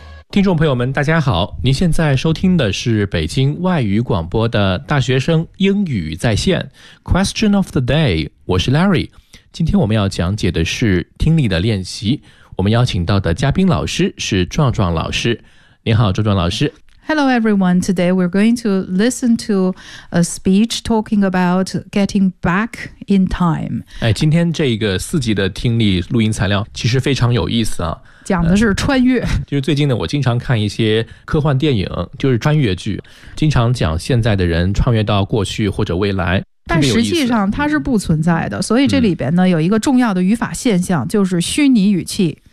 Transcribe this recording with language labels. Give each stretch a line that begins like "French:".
Chinese: 听众朋友们大家好，您现在收听的是北京外语广播的大学生英语在线 Question of the day， 我是 Larry。今天我们要讲解的是听力的练习，我们邀请到的嘉宾老师是壮壮老师。你好壮壮老师。
English: Hello everyone, today we're going to listen to a speech talking about getting back in time。
Chinese: 哎，今天这个四级的听力录音材料其实非常有意思啊，讲的是穿越，就是最近呢我经常看一些科幻电影，就是穿越剧，经常讲现在的人穿越到过去或者未来，但实际上它是不存在的。所以这里边呢有一个重要的语法现象，就是虚拟语气。